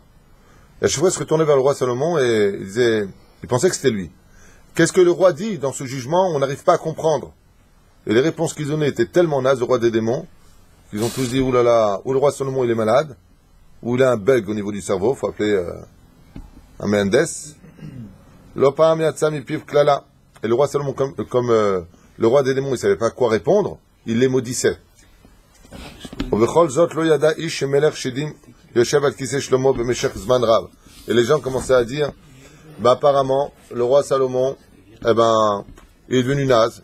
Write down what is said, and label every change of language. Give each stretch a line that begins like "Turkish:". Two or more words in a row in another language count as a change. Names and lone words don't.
French: Et à chaque fois, il se retournait vers le roi Salomon et il pensait que c'était lui. Qu'est-ce que le roi dit dans ce jugement? On n'arrive pas à comprendre. Et les réponses qu'ils donnaient étaient tellement nazes, le roi des démons, qu'ils ont tous dit, oulala, ou le roi Salomon il est malade, ou il a un bug au niveau du cerveau, il faut appeler un Mendes. L'opam yatsam ipiv klala. Et le roi Salomon, comme le roi des démons, il ne savait pas quoi répondre, il les maudissait. Et les gens commençaient à dire, bah apparemment, le roi Salomon, eh ben, il est devenu naze.